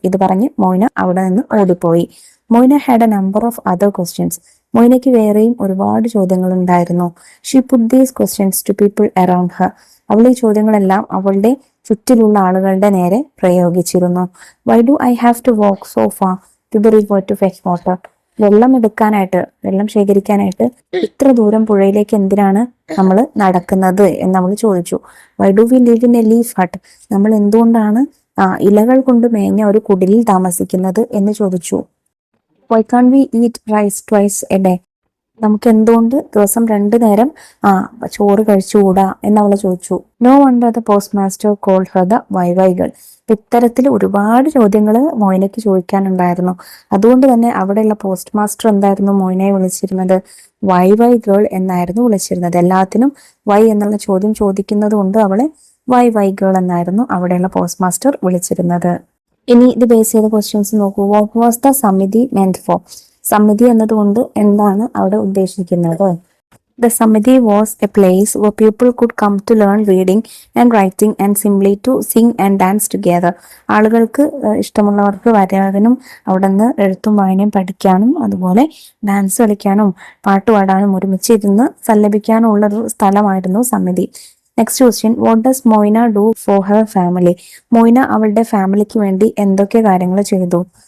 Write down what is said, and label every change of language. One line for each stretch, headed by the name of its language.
Malayalam: ഇത് പറഞ്ഞ് മൊയ്ന അവിടെ നിന്ന് ഓടിപ്പോയി.
English: Moyna had a number of other questions.
Malayalam: മൊയ്നയ്ക്ക് വേറെയും ഒരുപാട് ചോദ്യങ്ങൾ ഉണ്ടായിരുന്നു.
English: She put these questions to people around her.
Malayalam: അവൾ ഈ ചോദ്യങ്ങളെല്ലാം അവളുടെ ചുറ്റിലുള്ള ആളുകളുടെ നേരെ പ്രയോഗിച്ചിരുന്നു.
English: Why do I have to walk so far to the river to fetch water?
Malayalam: വെള്ളം ശേഖരിക്കാനായിട്ട് ഇത്ര ദൂരം പുഴയിലേക്ക് എന്തിനാണ് നമ്മൾ നടക്കുന്നത് എന്ന് അവൾ ചോദിച്ചു.
English: Why do we live in a leaf hut?
Malayalam: നമ്മൾ എന്തുകൊണ്ടാണ് ഇലകൾ കൊണ്ട് മേഞ്ഞ ഒരു കുടിലിൽ താമസിക്കുന്നത് എന്ന് ചോദിച്ചു.
English: Why can't we eat rice twice a day?
Malayalam: നമുക്ക് എന്തുകൊണ്ട് ദിവസം 2 നേരം ചോറ് കഴിച്ചുകൂടാ എന്നവള് ചോദിച്ചു.
English: No wonder the postmaster called her the why why girl.
Malayalam: ഇത്തരത്തിൽ ഒരുപാട് ചോദ്യങ്ങൾ മൊയ്നയ്ക്ക് ചോദിക്കാനുണ്ടായിരുന്നു. അതുകൊണ്ട് തന്നെ അവിടെയുള്ള പോസ്റ്റ് മാസ്റ്റർ എന്തായിരുന്നു മൊയ്നയെ വിളിച്ചിരുന്നത്? വൈവൈ ഗേൾ എന്നായിരുന്നു വിളിച്ചിരുന്നത്. എല്ലാത്തിനും വൈ എന്നുള്ള ചോദ്യം ചോദിക്കുന്നത് കൊണ്ട് അവളെ വൈവൈ ഗേൾ എന്നായിരുന്നു അവിടെയുള്ള പോസ്റ്റ് മാസ്റ്റർ വിളിച്ചിരുന്നത്. ഇനി ഇത് ബേസ് ചെയ്ത ക്വസ്റ്റ്യൻസ് നോക്കൂ.
English: What was the Samiti meant for?
Malayalam: സമിതി എന്നതുകൊണ്ട് എന്താണ് അവിടെ ഉദ്ദേശിക്കുന്നത്?
English: The Samiti was a place where people could come to learn reading and writing and simply to sing and dance together.
Malayalam: ആളുകൾക്ക് ഇഷ്ടമുള്ളവർക്ക് വരാനും അവിടെ നിന്ന് എഴുത്തും വായനയും പഠിക്കാനും അതുപോലെ ഡാൻസ് കളിക്കാനും പാട്ട് പാടാനും ഒരുമിച്ച് ഇരുന്ന് സല്ലപിക്കാനും ഉള്ളൊരു സ്ഥലമായിരുന്നു സമിതി.
English: Next question, what does Moyna do for her family?
Malayalam: Moina അവളുടെ ഫാമിലിക്ക് വേണ്ടി എന്തൊക്കെ കാര്യങ്ങൾ ചെയ്തു?